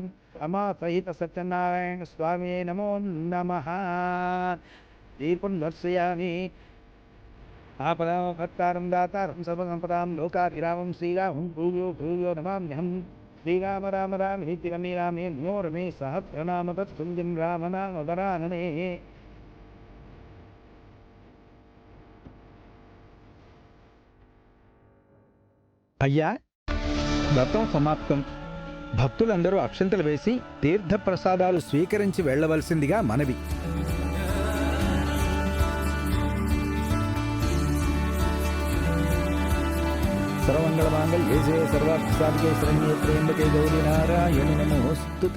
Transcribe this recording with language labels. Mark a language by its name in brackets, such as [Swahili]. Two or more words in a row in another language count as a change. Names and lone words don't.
[Sanskrit] अमा सहित सत्यनारायण स्वामी नमो नमः। दीपं दर्शयामि। आपदामपत्तारं दातारं सर्वसम्पदां लोकाभिरामं श्रीरामं भूयो भूयो नमाम्यहं श्रीराम राम रामेति रमे रामे नो रमे सहस्रनाम तत्तुल्यं रामनामवरानने [Telugu] అయ్యా వ్రతం సమాప్తం. భక్తులందరూ అక్షంతలు వేసి తీర్థప్రసాదాలు స్వీకరించి వెళ్ళవలసిందిగా మనవి. [Sanskrit] సర్వమంగళమాంగళ్యే సర్వార్థసాధికే శరణ్యే త్ర్యంబకే గౌరీ నారాయణి నమోస్తుతే.